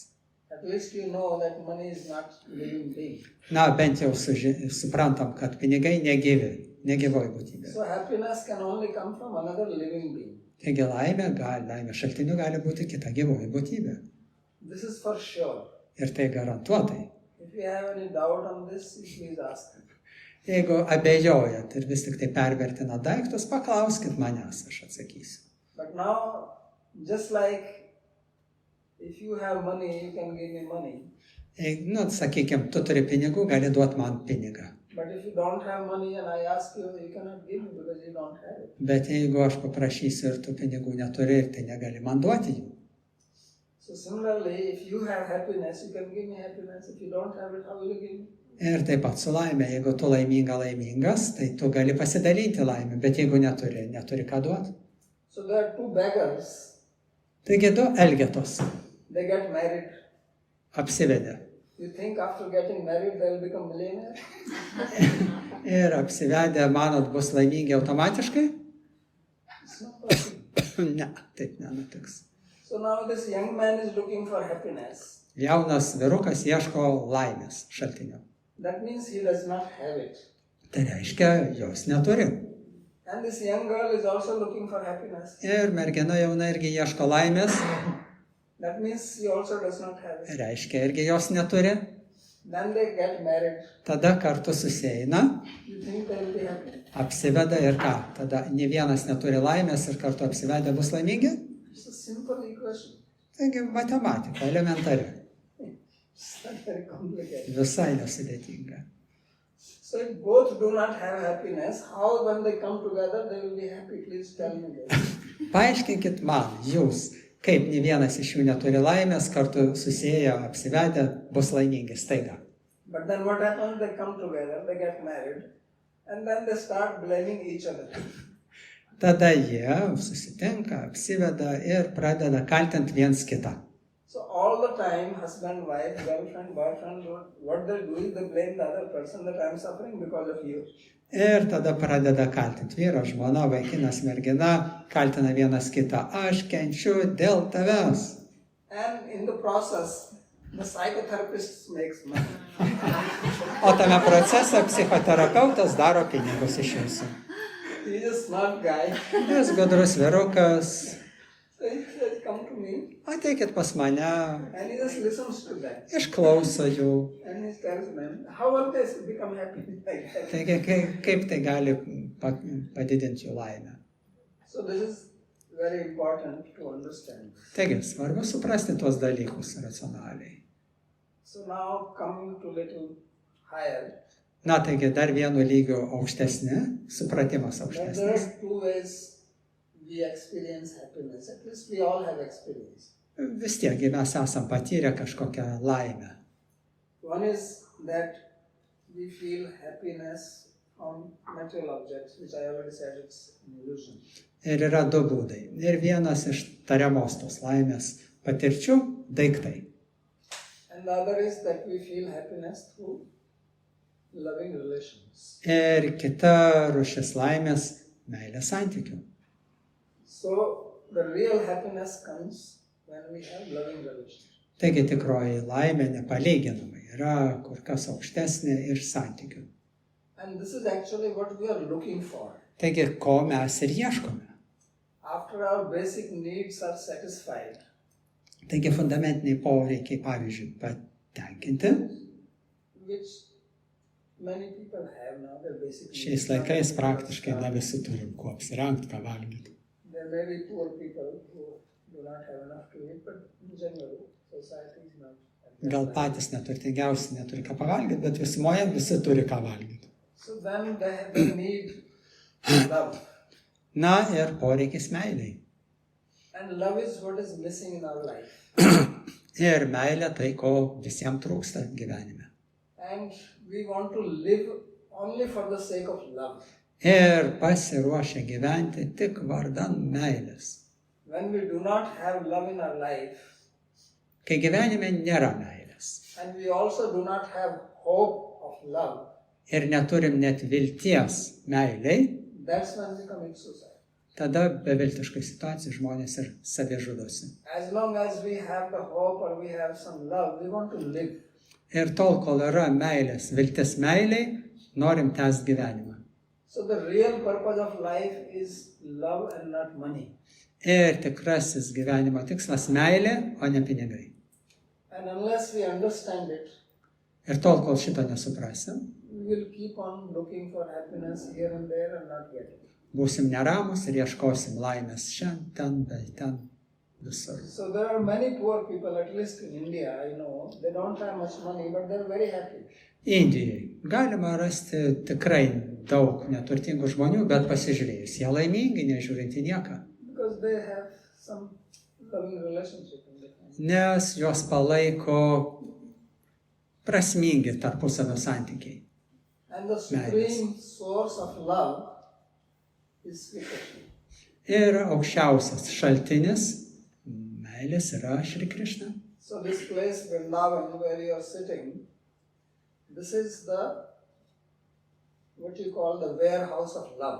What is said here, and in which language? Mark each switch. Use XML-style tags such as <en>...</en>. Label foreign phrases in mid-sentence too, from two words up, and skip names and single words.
<en>At least you know that money is not living being.</en> <lt>Na, bent jau suprantam, kad pinigai negyvoji būtybė.</lt> <en>So happiness can only come from another living being.</en> <lt>Taigi laimė šaltiniu gali būti kita gyvoji būtybė.</lt> <en>This is for sure.</en> <lt>Ir tai garantuotai.</lt> <en>If you have any doubt on this, please ask me.</en> <lt>Jeigu abejojat ir vis tik tai pervertina daiktus, paklauskit manęs, aš atsakysiu.</lt> <en>But now, just like if you have money, you can give me money.</en> <lt>Sakykime, tu turi pinigų, gali duoti man pinigą.</lt> <en>But if you don't have money and I ask you, you cannot give me because you don't have it.</en> <lt>Bet jeigu aš paprašysiu ir tu pinigų neturi, tai negali man duoti jų.</lt> <en>So similarly, if you have happiness, you can give me happiness. If you don't have it, how will you give me?</en> <lt>Ir taip pat su laimė, jeigu tu laimingas, tai tu gali pasidalinti laimę, bet jeigu neturi ką duoti.</lt> <en>So there are two beggars.</en> <lt>Taigi du elgetos</lt> <en>They get married.</en> <lt>apsivedė.</lt> <en>You think after getting married, they will become millionaires?</en> <lt>Ir apsivedę, manot, bus laimingi automatiškai?</lt> <en>It's not possible.</en> <lt>Ne, taip nenutiks.</lt> <en>So now this young man is looking for happiness.</en> <lt>Jaunas vyrukas ieško laimės šaltinio.</lt> <en>That means he does not have it.</en> <lt>Tai reiškia, jos neturi.</lt> <en>And this young girl is also looking for happiness.</en> <lt>Ir mergina jauna irgi ieško laimės.</lt> <en>That means she also does not have it.</en> <lt>Reiškia, irgi jos neturi.</lt> <en>then they get married.</en> <lt>tada kartu susieina,</lt> <en>You think they will be happy?</en> <lt>apsiveda ir ką? Tada ne vienas neturi laimės ir kartu apsivedę bus laimingi?</lt> <en>It's a simple equation.</en> <lt>Taigi matematika, elementari,</lt> <en>It's not very complicated.</en> <lt>visai nesudėtinga.</lt> <en>So if both do not have happiness, how when they come together they will be happy? Please tell me this.</en> <lt>Paaiškinkit man, jūs, kaip ne vienas iš jų neturi laimės, kartu susiję, apsivedę, bus laimingi staiga.</lt> <en>But then what happens? They come together, they get married, and then they start blaming each other.</en> <lt>Tada jie susitinka, apsiveda ir pradeda kaltinti viens kitą.</lt> <en>So all the time, husband, wife, girlfriend, boyfriend, what they do is they blame the other person that I am suffering because of you.</en> <lt>Ir tada pradeda kaltinti vyro, žmona, vaikinas, mergina, kaltina vienas kitą, aš kenčiu dėl tavęs.</lt> <en>And in the process, the psychotherapist makes money.</en> <lt>O tame procese psichoterapeutas daro pinigus iš jūsų.</lt> <en>He is a smart guy.</en> <lt>Jis gudrus vyrukas,</lt> <en>So he says, come to me,</en> <lt>ateikit pas mane,</lt> <en>and he just listens to that.</en> <lt>išklauso jų.</lt> <en>And he tells them, how will they become happy like that?</en> <lt>Taigi, kaip tai gali padidinti jų laimę.</lt> <en>So this is very important to understand.</en> <lt>Taigi, svarbu suprasti tuos dalykus racionaliai.</lt> <en>So now coming to little higher,</en> <lt>Na, taigi, dar vienu lygiu aukštesni, supratimas</lt> <en>but there</en> <lt>aukštesnis.</lt> <en>are two ways we experience happiness. At least we all have experience.</en> <lt>Vis tiek mes esam patyrę kažkokią laimę.</lt> <en>One is that we feel happiness from material objects, which I already said it's an illusion.</en> <lt>Ir yra du būdai. Ir vienas iš tariamos tos laimės patirčių - daiktai.</lt> <en>And the other is that we feel happiness through loving relations.</en> <lt>Ir kita rūšis laimės - meilės santykių.</lt> <en>So the real happiness comes when we have loving relations.</en> <lt>Taigi tikroji laimė nepalyginamai yra kur kas aukštesnė iš santykių.</lt> <en>And this is actually what we are looking for.</en> <lt>Taigi, ko mes ir ieškome.</lt> <en>After our basic needs are satisfied,</en> <lt>Taigi fundamentiniai poreikiai, pavyzdžiui, patenkinti.</lt> <en>which many people have now, their basic needs.</en> <lt>Šiais laikais praktiškai ne visi turim kuo apsirengti, ką valgyti.</lt> <en>There may be poor people who do not have enough to eat, but in general, society is not.</en> <lt>Gal patys neturtingiausi neturi ką pavalgyti, bet visumoje visi turi ką valgyti.</lt> <en>So then they need love.</en> <lt>Na ir poreikis meiliai.</lt> <en>And love is what is missing in our life.</en> <lt>Ir meilė tai, ko visiems trūksta gyvenime.</lt> <en>And we want to live only for the sake of love.</en> <lt>Ir pasiruošę gyventi tik vardan meilės.</lt> <en>When we do not have love in our life,</en> <lt>Kai gyvenime nėra meilės.</lt> <en>and we also do not have hope of love,</en> <lt>Ir neturim net vilties meiliai,</lt> <en>that's when we commit suicide.</en> <lt>tada beviltiškai situacijai žmonės ir savižudosi.</lt> <en>As long as we have the hope or we have some love, we want to live.</en> <lt>Ir tol, kol yra meilės, viltis meiliai, norim tęsti gyvenimą.</lt> <en>So the real purpose of life is love and not money.</en> <lt>Ir tikrasis gyvenimo tikslas meilė, o ne pinigai.</lt> <en>And unless we understand it,</en> <lt>Ir tol, kol šito nesuprasim,</lt> <en>we will keep on looking for happiness here and there and not get it.</en> <lt>būsim neramus ir ieškosim laimės šiandien, ten, bei ten, visur.</lt> <en>So there are many poor people, at least in India, I know, they don't have much money, but they're very happy.</en> <lt>Indijai galima rasti tikrai daug neturtingų žmonių, bet pasižiūrėjus, jie laimingi, nežiūrint į nieką.</lt> <en>Because they have some loving relationship in the family.</en> <lt>Nes juos palaiko prasmingi tarpusavio santykiai.</lt> <en>And the supreme source of love is Sri Krishna.</en> <lt>Ir aukščiausias šaltinis meilės yra Šri Krišna.</lt> <en>So this place, Vrindavan, where you are sitting, this is the, what you call the warehouse of love.</en>